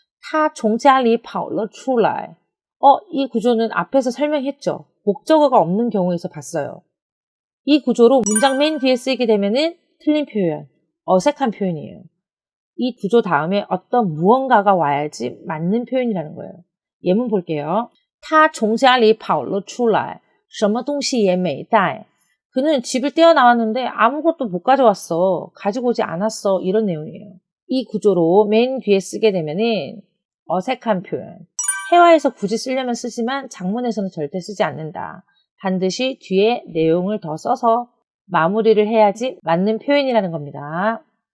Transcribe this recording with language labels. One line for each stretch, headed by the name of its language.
Chinese: 他从家里跑了出来.
Korean: 이 구조는 앞에서 설명했죠. 목적어가 없는 경우에서 봤어요. 이 구조로 문장 맨 뒤에 쓰이게 되면은 틀린 표현, 어색한 표현이에요. 이 구조 다음에 어떤 무언가가 와야지 맞는 표현이라는 거예요. 예문 볼게요.
Chinese: 他从家里跑了出来什么东西也没带.
Korean: 그는 집을 떼어나왔는데 아무것도 못 가져왔어. 가지고 오지 않았어. 이런 내용이에요. 이 구조로 맨 뒤에 쓰게 되면은 어색한 표현. 회화에서 굳이 쓰려면 쓰지만 장문에서는 절대 쓰지 않는다. 반드시 뒤에 내용을 더 써서 마무리를 해야지 맞는 표현이라는 겁니다.